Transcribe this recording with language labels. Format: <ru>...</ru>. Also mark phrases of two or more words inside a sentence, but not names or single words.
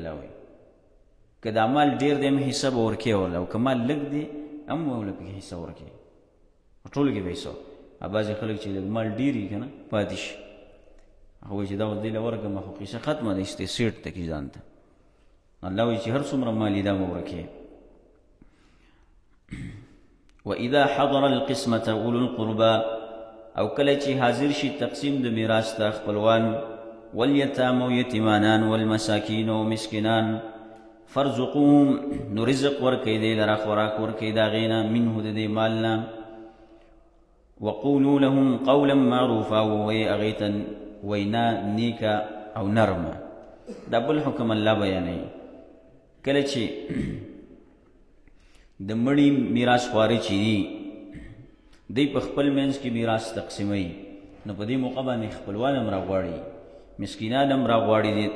<ps>الله وایي که دا مال ډېر دی هم حصه به ورکوې ورله، او که مال لږ دی هم ورله پکې حصه ورکوې، ټولو کې به حصه. بعضې خلک چې لږ مال ډېر وي که نه پاتې شي، هغه وایي چې دا اوس دی له ورکړم خو قصه ختمه ده، استې سیټ ته کي ځان ته. الله وایي چې هر څومره مال دا به ورکوې.</ps> <ar>وإذا حضر القسمة أولو القربى،</ar> <ps>او کله چې حاضر شي تقسیم د میراث ته خپلوان، والیتام او یتیمانان، والمساکین او مسکینان، فرزقوهم، نو رزق ورکئ دی لره، خوراک ورکئ د هغې نه، منه د دې مال نه.</ps> <ar>وقولوا لهم قولا معروفا،</ar> <ps>ووایئ هغې ته وینا نیکه او نرمه. دا بل حکم الله بیانوي. کله چې د مړي میراث خواره چې دي دی په خپل منځ کې میراث تقسیموي، نو په دې موقع باندې خپلوان هم راغواړي، مسکینان هم راغواړي دي.</ps>